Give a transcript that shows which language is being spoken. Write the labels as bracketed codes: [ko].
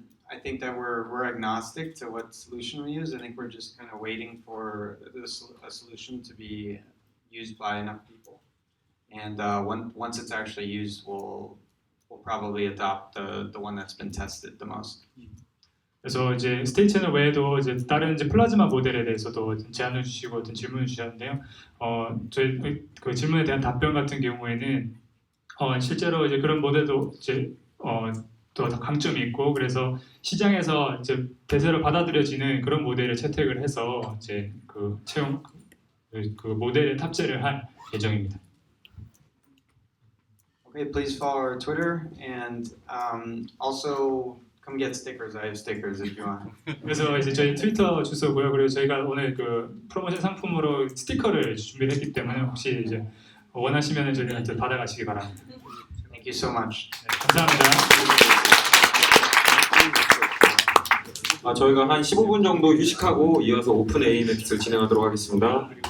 [en] I think that we're agnostic to what solution we use. I think we're just kind of waiting for a solution to be used by enough people, and once it's actually used, we'll probably adopt the one that's been tested the most. [ko] 그래서 이제 스테이 채널 외에도 이제 다른 이제 플라즈마 모델에 대해서도 제안을 주시고 어떤 질문을 주셨는데요. 저희 그 질문에 대한 답변 같은 경우에는 실제로 이제 그런 모델도 이제 또 강점이 있고 그래서 시장에서 이제 대세로 받아들여지는 그런 모델을 채택을 해서 이제 그 채용 그 모델에 탑재를 할 예정입니다. [en] Okay, please follow our Twitter and also come get stickers. I have stickers if you want. [ko] 그래서 이제 저희 트위터 주소고요. 그리고 저희가 오늘 그 프로모션 상품으로 스티커를 준비를 했기 때문에 혹시 이제 원하시면 저희한테 받아가시기 바랍니다. [en] Thank you so much. [ko] 네, 감사합니다. 저희가 한 15분 정도 휴식하고 이어서 오픈ANX를 진행하도록 하겠습니다.